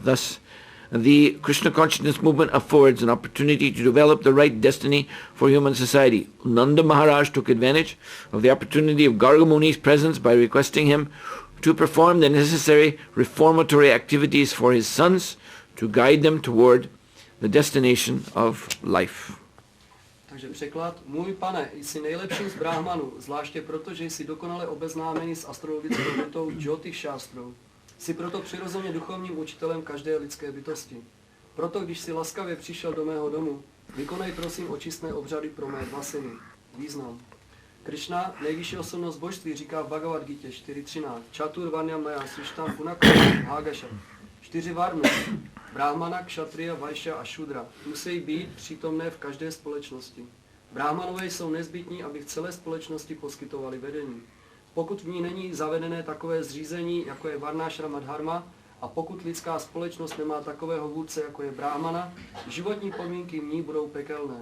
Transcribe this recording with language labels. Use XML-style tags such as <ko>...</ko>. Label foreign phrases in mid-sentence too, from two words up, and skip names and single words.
<en>Thus, the Krishna consciousness movement affords an opportunity to develop the right destiny for human society. Nanda Maharaj took advantage of the opportunity of Garga Muni's presence by requesting him to perform the necessary reformatory activities for his sons to guide them toward the destination of life.</en> <cs>Takže překlad: Můj pane, jsi nejlepším z brahmanů, zvláště proto, že jsi dokonale obeznámený s astrologickou metodou Jyotish šástrou. Jsi proto přirozeně duchovním učitelem každé lidské bytosti. Proto, když jsi laskavě přišel do mého domu, vykonej prosím očistné obřady pro mé dva syny. Význam. Krishna, nejvyšší osobnost božství, říká v Bhagavad Gita 4.13.</cs> <sa>चातुर् वर्ण्यं मया सृष्टं पुनकं भगशः.</sa> <cs>4 varny, brahmana, kshatriya, vaishya a shudra, musí být přítomné v každé společnosti. Brahmanové jsou nezbytní, aby v celé společnosti poskytovali vedení. Pokud v ní není zavedené takové zřízení, jako je varnášrama dharma, a pokud lidská společnost nemá takového vůdce, jako je brahmana, životní podmínky v ní budou pekelné.</cs>